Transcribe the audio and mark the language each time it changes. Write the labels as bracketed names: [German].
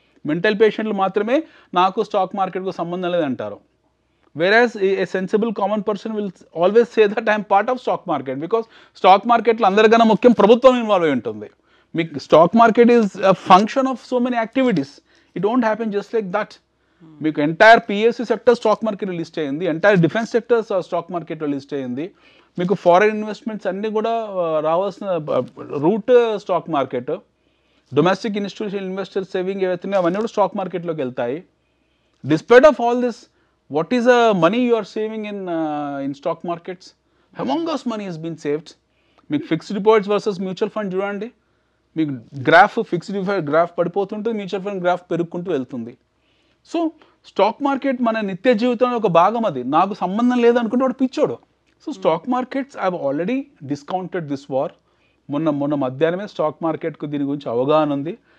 [Telugu] Mental పేషెంట్లు మాత్రమే నాకు స్టాక్ మార్కెట్కు సంబంధం లేదంటారు. [English] Whereas a sensible common person will always say that I am part of stock market, because stock market [Telugu] లో అందరికన్నా ముఖ్యం ప్రభుత్వం ఇన్వాల్వ్ అయి ఉంటుంది. [English] మీకు stock market is a function of so many activities. It don't happen just like that. [Telugu] మీకు entire PSC sector stock మార్కెట్లో list అయ్యింది, ఎంటైర్ డిఫెన్స్ సెక్టర్స్ స్టాక్ మార్కెట్లో లిస్ట్ అయ్యింది. మీకు ఫారెన్ ఇన్వెస్ట్మెంట్స్ అన్నీ కూడా రావాల్సిన root stock market. Domestic institutional investors saving ఏవైతున్నాయో అవన్నీ కూడా స్టాక్ మార్కెట్లోకి వెళ్తాయి. [English] Despite of all this, what is the money you are saving in stock markets? Humongous money has been saved. [Telugu] మీకు fixed deposits versus mutual fund చూడండి. మీకు graph fixed deposit graph పడిపోతుంటుంది, mutual fund graph పెరుగుకుంటూ వెళ్తుంది. So stock market మన నిత్య జీవితంలో ఒక భాగం. అది నాకు సంబంధం లేదనుకుంటే వాడు పిచ్చోడు. [English] So stock markets I have already discounted this war. [Telugu] మొన్న మధ్యాహ్నమే స్టాక్ మార్కెట్కు దీని గురించి అవగాహన ఉంది.